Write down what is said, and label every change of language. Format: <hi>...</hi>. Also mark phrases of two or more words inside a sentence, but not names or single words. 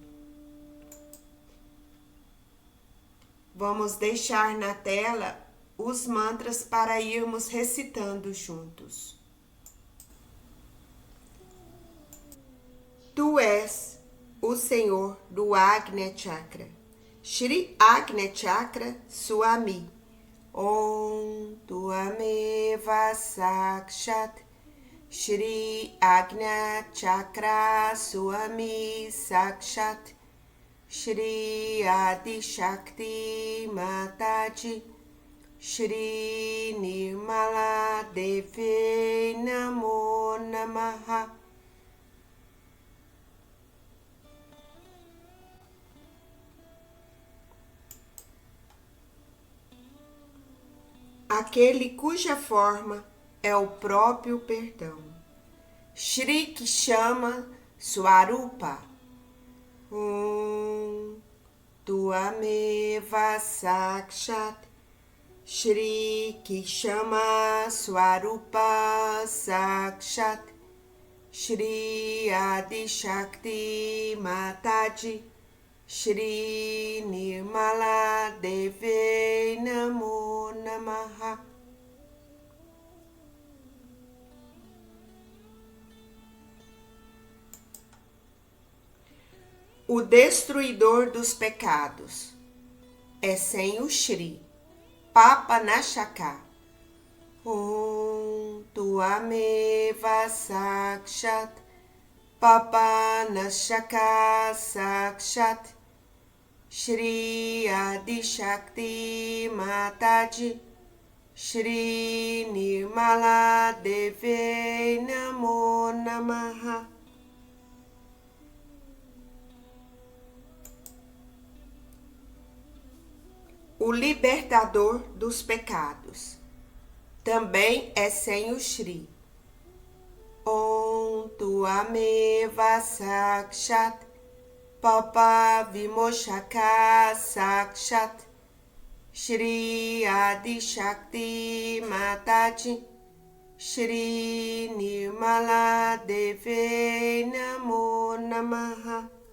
<pt>Vamos deixar na tela os mantras para irmos recitando juntos. Tu és o Senhor do Agnya Chakra, Shri Agnya Chakra Swami.</pt> <sa>ॐ त्वमेव साक्षात् श्री आज्ञा चक्र स्वामी साक्षात् श्री आदि शक्ति माताजी श्री निर्मला देवी नमो नमः.</sa> <pt>Aquele cuja forma é o próprio perdão.</pt> <sa>श्री क्षमा स्वरूप. त्वमेव साक्षात् श्री क्षमा स्वरूप साक्षात् श्री आदि शक्ति माताजी श्री निर्मला देवी नमो नमः.</sa> <pt>O destruidor dos pecados é sem o Shri Papa Nashaka.</pt> <sa>ॐ त्वमेव साक्षात् पापनाशक साक्षात् श्री आदि शक्ति माताजी श्री निर्मला देवी नमो नमः.</sa> <pt>O libertador dos pecados também é sem o Shri.</pt> <sa>ॐ त्वमेव साक्षात् पाप विमोचक साक्षात् श्री आदि शक्ति माताजी श्री निर्मला देवी नमो नमः.</sa>